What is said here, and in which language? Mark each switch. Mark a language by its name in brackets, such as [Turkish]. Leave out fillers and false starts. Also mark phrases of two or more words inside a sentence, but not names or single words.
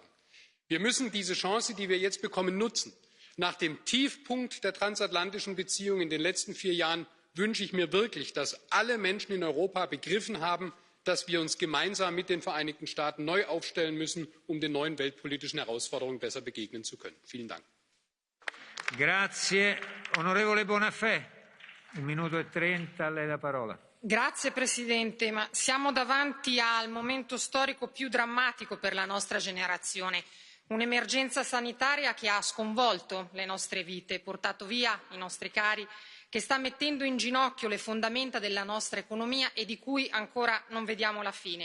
[German] Wir müssen diese Chance, die wir jetzt bekommen, nutzen. Nach dem Tiefpunkt der transatlantischen Beziehungen in den letzten 4 Jahren wünsche ich mir wirklich, dass alle Menschen in Europa begriffen haben, dass wir uns gemeinsam mit den Vereinigten Staaten neu aufstellen müssen, um den neuen weltpolitischen Herausforderungen besser begegnen zu können. Vielen Dank. [Italian] Grazie. Onorevole Bonafè, 1 minuto e 30, a lei la parola. Grazie Presidente, ma siamo davanti al momento storico più drammatico per la nostra generazione. Un'emergenza sanitaria che ha sconvolto le nostre vite, portato via i nostri cari, che sta mettendo in ginocchio le fondamenta della nostra economia e di cui ancora non vediamo la fine.